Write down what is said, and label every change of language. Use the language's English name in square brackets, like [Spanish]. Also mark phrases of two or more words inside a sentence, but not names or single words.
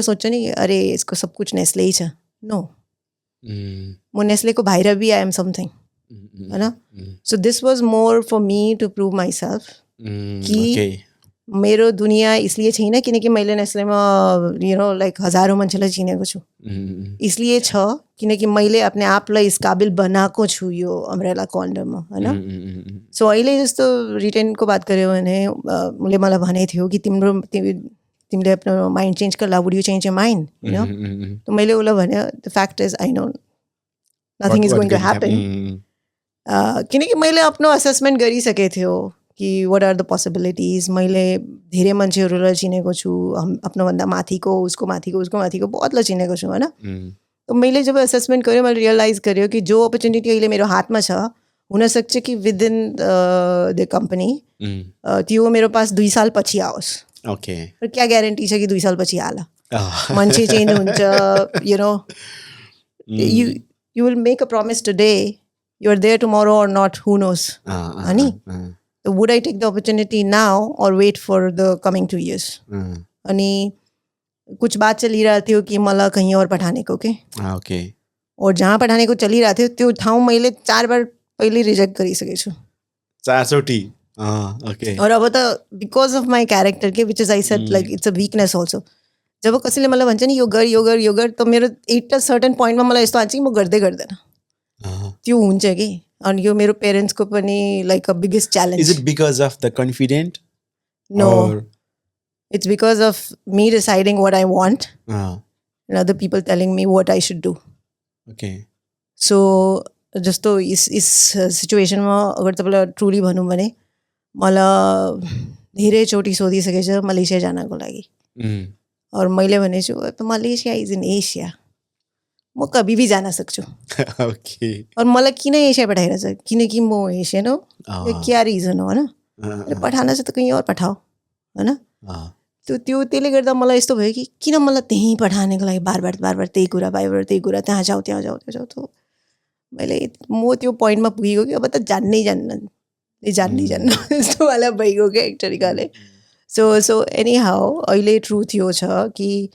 [Nepali] सोध्छ नि अरे यसको [Hindi] सब कुछ [Nepali] नेस्ले छ नो म नेस्लेको बाहिर [English] be I am something [Nepali] होइन [English] so this was more for me to prove myself [Nepali] कि मेरो दुनियाँ इसलिए छैन किनकि मैले नेस्लेमा लाइक हजारौँ मान्छेलाई चिनेको छु इसलिए छ किनकि मैले आफ्नो आपलाई [Hindi] इस काबिल [Nepali] बनाएको छु यो अम्ब्रेलाको अन्डरमा होइन सो अहिले जस्तो रिटेनको बात गऱ्यो भने उसले मलाई भनेको थियो कि तिमीले आफ्नो [English] mind change [Nepali] गर्ला [English] would you change your mind [Nepali] होइन त मैले उसलाई भने द [English] fact is I know nothing is going to happen [Nepali] किनकि मैले आफ्नो असेसमेन्ट गरिसकेको थियो कि [English] what are the possibilities [Nepali] मैले धेरै मान्छेहरूलाई चिनेको छु आफ्नोभन्दा माथिको उसको माथिको बहुतलाई चिनेको छु होइन त मैले जब असेसमेन्ट गरेँ मैले रियलाइज गरेँ कि जो अपर्च्युनिटी अहिले मेरो हातमा छ हुनसक्छ कि [English] within the company [Nepali] त्यो मेरो पास 2 साल पछि आओस् ओके क्या ग्यारेन्टी छ कि 2 साल पछि आला मान्छे चेन्ज हुन्छ [English] you will make a promise today you are there tomorrow or not who knows ani so would I take the opportunity now or wait for the coming 2 years [Hindi] अनि कुछ बात चली रहा थियो कि मलाई कहीं और पठाने को [English] ओके [Hindi] और जहाँ पठाने को चली रहा [Nepali] थियो त्यो ठाउँ मैले 4 बार पहिले रिजेक्ट गरिसकेको छु 4 चोटी ओके और अब त [English] because of my character [Nepali] के [English] which is I said like it's a weakness also [Nepali] जब कसैले मलाई भन्छ नि यो गर त मेरो एउटा सर्टन पोइन्टमा मलाई यस्तो आन्छ कि म गर्दै गर्दैन त्यो हुन्छ कि अनि यो मेरो पेरेन्ट्सको पनि [English] like a biggest challenge is it because of the confident no it's because of me deciding what I want and other people telling me what I should do ओके [Nepali] सो जस्तो इस सिचुएसनमा अगर तपाईँलाई ट्रुली भनौँ भने मलाई धेरैचोटि सोधिसकेको छ मलेसिया जानको लागि और मैले भनेछु त [English] Malaysia is in Asia [Nepali] म [Hindi] कभी भी [Nepali] जान सक्छु ओके और मलाई किन एसिया पठाइरहेछ किनकि म एसियन हो क्या रिजन हो होइन पठान चाहिँ त कहीँ और पठाओ होइन त्यसले गर्दा मलाई यस्तो भयो कि किन मलाई त्यहीँ पठानेको लागि [Hindi] बार बार [Nepali] त्यही कुरा त्यही कुरा त्यहाँ जाऊ त मैले म त्यो पोइन्टमा पुगेको कि अब त जान्नै जान्न यस्तो वाला भइगयो क्या एक तरिकाले सो [English] any how [Nepali] अहिले ट्रुथ यो छ कि